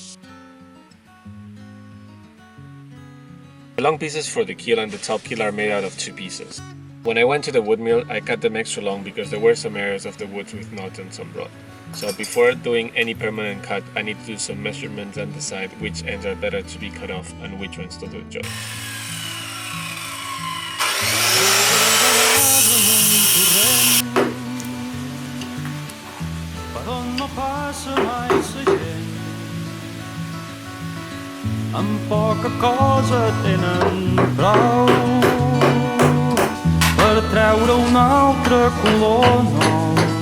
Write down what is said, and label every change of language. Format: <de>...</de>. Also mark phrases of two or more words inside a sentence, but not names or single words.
<en>The long pieces for the keel and the top keel are made out of two pieces. When I went to the wood mill, I cut them extra long because there were some areas of the woods with knots and some rot. So before doing any permanent cut, I need to do some measurements and decide which ends are better to be cut off and which ones to do join.</en> <ca>No passa mai sa gent, amb poca cosa tenen prou per treure un altre color nou.</ca>